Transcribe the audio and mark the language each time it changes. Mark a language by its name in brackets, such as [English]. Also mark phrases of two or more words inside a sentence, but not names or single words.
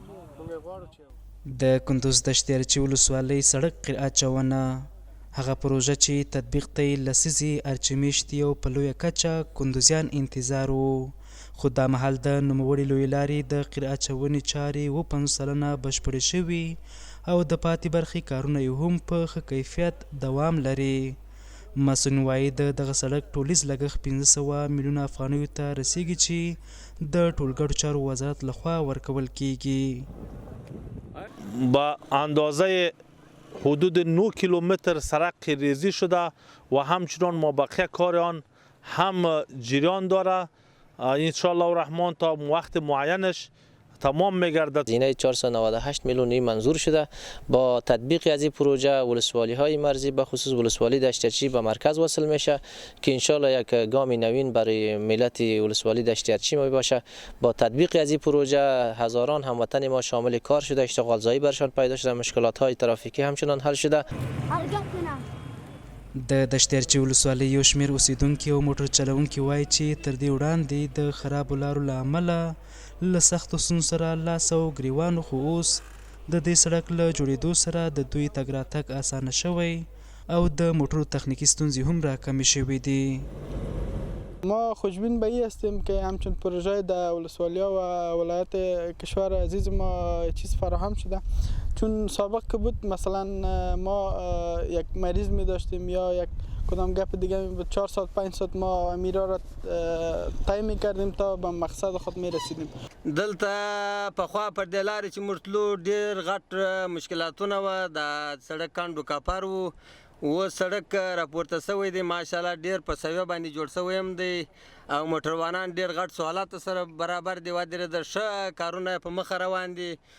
[Pashto] د کندوز د اشتیارچي ولسوالۍ سړک قرعه چونه هغه پروژه چې تطبیق ته یې لسیزې ارچمیشتي او په لویه کچه کندوزیان انتظار وو، خو دا مهال د نوموړې لویې لارې د قرعه چونې چارې 50 سلنه بشپړې شوي او د پاتې برخې کارونه یې هم په ښه کیفیت دوام لري. مسؤلین وایي د دغه سړک ټولیز لګښت 500 میلیونه افغانیو ته رسیږي چې د ټولګټو چارو وزارت لخوا ورکول کیږي. [Persian] با اندازه حدود 9 کیلومتر سرک ریزی شده و همچنان مابقی کار آن هم جریان داره. [Arabic] انشاءالله الرحمن [Persian] تا وقت معینش تمام میگردد. هزینه 498 میلیونی منظور شده. با تطبیق از این پروژه ولسوالی های مرزی به خصوص ولسوالی دشتیارچی به مرکز وصل میشه که انشالله یک گام نوین برای ملت ولسوالی دشتیارچی می باشه. با تطبیق از این پروژه هزاران هموطن ما شامل کار شده، اشتغال زایی برشان پیدا شده، مشکلات های ترافیکی همچنان حل شده. [Pashto] د دشتیارچي ولسوالۍ یو شمېر اوسیدونکي او موټر چلونکي وایي چې تر دې وړاندې د خرابو لارو له امله له سختو ستونزو سره لاس او ګریوان، خو اوس د دې سړک له جوړېدو سره د دوی تګ راتګ اسانه شوی او د موټرو تخنیکی ستونزې هم راکمې شوې دي. [Persian] ما خوشبین به این هستیم که همچون پروژه در ولسوالیا و ولایت کشور عزیز ما چیز فراهم شده، چون سابق که بود مثلا ما یک مریض می داشتیم یا یک کدام گپ دیگه بود 4 ساعت 5 ساعت ما میرا را طی می کردیم تا به مقصد خود می رسیدیم. [Pashto] دلته پخوا پر دې لارې چې موږ تلو ډېر غټ مشکلاتونه وه، د سړک کانډو کاپر و، اوس سړک راپورته شوی دی ماشاءالله ډېر په سویه باندې جوړ شوی هم دی او موټروانان ډېر غټ سوالاتو سره برابر دی، ودرېده ښه کارونه په مخه روان دي.